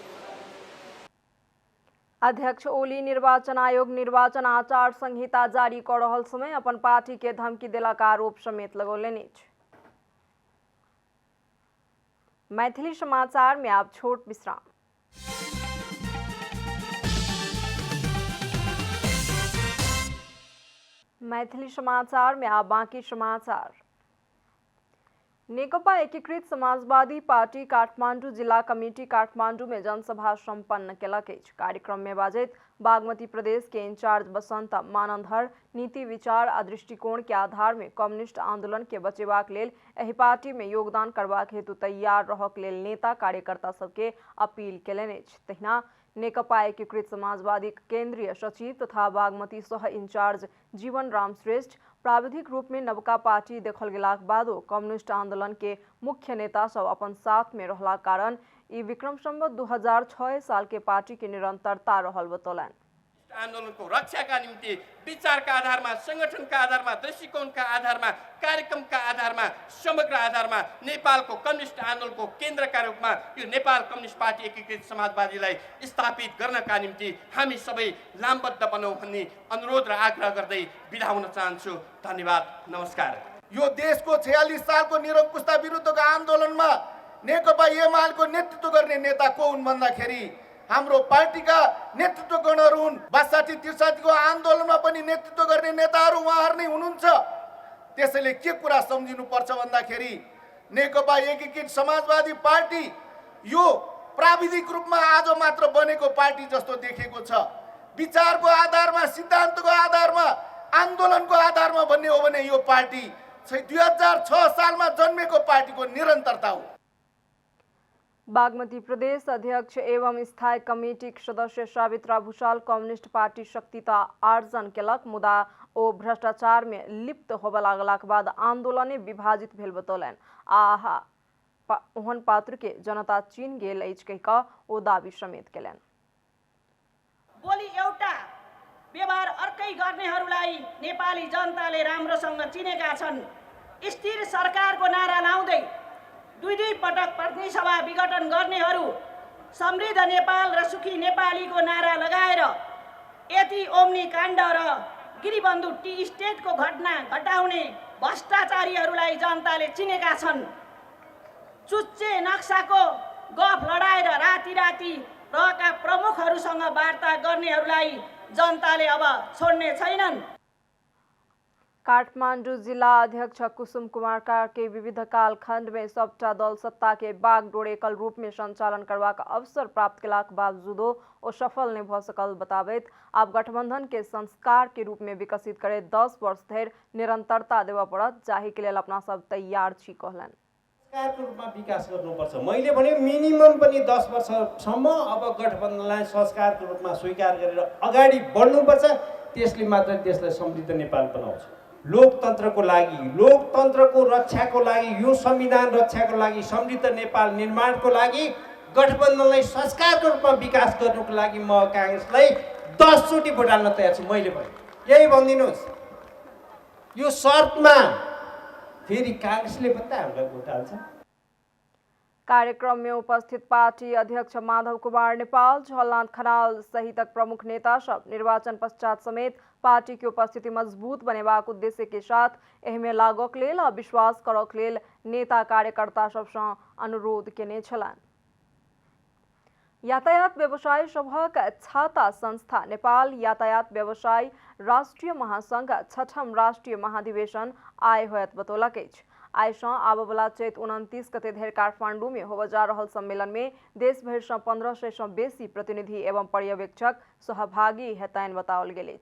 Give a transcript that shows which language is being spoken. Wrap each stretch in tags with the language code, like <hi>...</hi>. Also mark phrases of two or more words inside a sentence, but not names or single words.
<mai>अध्यक्ष ओली निर्वाचन आयोग निर्वाचन आचार संहिता जारी कर रहल समय अपन पार्टी के धमकी देलक आरोप समेत लगौलनि अछि। मैथिली समाचार में आप छोट विश्राम। मैथिली समाचार में आप बाकी समाचार। नेकपा एकीकृत समाजवादी पार्टी काठमांडू जिला कमेटी काठमांडू में जनसभा संपन्न केलक अछि। कार्यक्रम में बाजैत बागमती प्रदेश के इंचार्ज बसंत मानंदहर नीति विचार आ दृष्टिकोण के आधार में कम्युनिस्ट आंदोलन के बचेबाक लेल एहि पार्टी में योगदान करबाक हेतु तैयार रहक लेल नेता कार्यकर्ता सबके अपील केलनि अछि। तहिना नेकपा एकीकृत समाजवादी केंद्रीय सचिव तथा बागमती सह इंचार्ज जीवन राम श्रेष्ठ, प्राविधिक रूप में नवका पार्टी देखल गेलाक बादो कम्युनिस्ट आंदोलन के मुख्य नेता सब अपन साथ में रहला कारण ई विक्रम संवत 2006 साल के पार्टी की निरंतरता रहल बतौलन।</mai> <ne>आन्दोलनको रक्षाका निम्ति विचारका आधारमा, संगठनका आधारमा, दृष्टिकोणका आधारमा, कार्यक्रमका आधारमा, समग्र आधारमा नेपालको कम्युनिस्ट आन्दोलनको केन्द्रका रूपमा यो नेपाल कम्युनिस्ट पार्टी एकीकृत समाजवादीलाई स्थापित गर्नका निम्ति हामी सबै लामबद्ध बनौँ भन्ने अनुरोध र आग्रह गर्दै बिदा हुन चाहन्छु। धन्यवाद, नमस्कार। यो देशको 46 सालको निरङ्कुशता विरुद्धको आन्दोलनमा नेकपा एमालेको नेतृत्व गर्ने नेता को हुन् भन्दाखेरि हाम्रो पार्टीका नेतृत्वगणहरू हुन्। 62-63 को आन्दोलनमा पनि नेतृत्व गर्ने नेताहरू उहाँहरू नै हुनुहुन्छ। त्यसैले के कुरा सम्झिनु पर्छ भन्दाखेरि नेकपा एकीकृत समाजवादी पार्टी यो प्राविधिक रूपमा आज मात्र बनेको पार्टी जस्तो देखेको छ। विचारको आधारमा, सिद्धान्तको आधारमा, आन्दोलनको आधारमा भन्ने हो भने यो पार्टी 2006 सालमा जन्मेको पार्टीको निरन्तरता हो।</ne> <mai>बागमती प्रदेश अध्यक्ष एवं स्थायी कमेटी सदस्य सावित्रा भूषाल कम्युनिस्ट पार्टी शक्तिता आर्जन केलक, मुदा ओ भ्रष्टाचार में लिप्त होबे लागलाक बाद आंदोलने विभाजित भेल बतौलन। आहा ओहन पात्र के जनता चीन गेल अछि कहि कऽ ओ दावी समेत केलन।</mai> <ne>बोली एउटा व्यवहार अर्कै गर्नेहरूलाई नेपाली जनताले राम्रोसँग चिनेका छन्। स्थिर सरकारको नारा लाउँदै दुई पटक प्रतिनिधि सभा विघटन गर्नेहरू समृद्ध नेपाल र सुखी नेपालीको नारा लगाएर यति ओम्नी काण्ड र गिरिबन्धु टी स्टेटको घटना घटाउने भ्रष्टाचारीहरूलाई जनताले चिनेका छन्। चुच्चे नक्साको गफ लडाएर राति रहेका प्रमुखहरूसँग वार्ता गर्नेहरूलाई जनताले अब छोड्ने छैनन्।</ne> <mai>काठमाडौँ जिला अध्यक्ष कुसुम कुमार कार्के विविध कालखंड में सबटा दल सत्ता के बागडोर एकल रूप में संचालन करवाक अवसर प्राप्त केलाक बावजूदो ओ सफल नहीं भ सकल बताबैत आब गठबंधन के संस्कार के रूप में विकसित करे 10 वर्ष धरि निरंतरता देवा पड़त, जाहि के लेल अपना सब तैयार छी कहलन।</mai> <ne>संस्कारको रूपमा विकास गर्नुपर्छ। मैले भने मिनिमम पनि 10 वर्षसम्म अब गठबन्धनलाई संस्कारको रूपमा स्वीकार गरेर अगाडि बढ्नुपर्छ। त्यसले मात्र देशलाई समृद्ध नेपाल बनाउँछ। लोकतन्त्रको लागि, लोकतन्त्रको रक्षाको लागि, यो संविधान रक्षाको लागि, समृद्ध नेपाल निर्माणको लागि गठबन्धनलाई संस्कारको रूपमा विकास गर्नुको लागि म कांग्रेसलाई 10 चोटि भोट हाल्न तयार छु। मैले पनि यही भनिदिनुहोस्, यो शर्तमा फेरि कांग्रेसले पनि हामीलाई भोट हाल्छ।</ne> <mai>कार्यक्रम में उपस्थित पार्टी अध्यक्ष माधव कुमार नेपाल, झलनाथ खनाल सहितक प्रमुख नेता सब निर्वाचन पश्चात समेत पार्टी की उपस्थिति मजबूत बनेबाक उद्देश्य के साथ एहिमे लागक लेल आ विश्वास करक लेल नेता कार्यकर्ता सबसँ अनुरोध केने छलान। यातायात व्यवसायी सभक छाता संस्था नेपाल यातायात व्यवसायी राष्ट्रीय महासंघ 6ठम राष्ट्रीय महाधिवेशन आय होयत बतौलक अछि। आइसँ आबवला चैत 29 गते धरि काठमांडू में होबे जा रहल सम्मेलन में देश भरि सँ 1500 सँ बेसी प्रतिनिधि एवं पर्यवेक्षक सहभागी हेतैन बताओल गेल अछि।</mai>